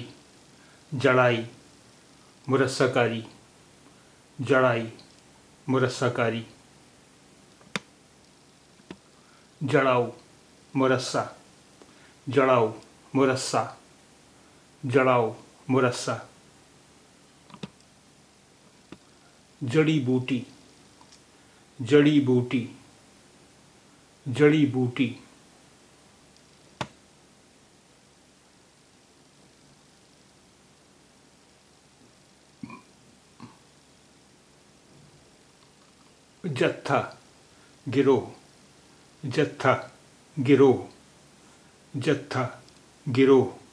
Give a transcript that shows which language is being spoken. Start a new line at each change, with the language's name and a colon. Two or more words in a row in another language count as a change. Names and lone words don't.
Urdu: جڑائی مرصع کاری. جڑائی مرصع کاری. جڑاؤ مرصع. جڑاؤ مرصع. جڑاؤ مرصع. جڑی بوٹی. جڑی بوٹی. جڑی بوٹی. جتھا گروہ. جتھا گروہ. جتھا گروہ.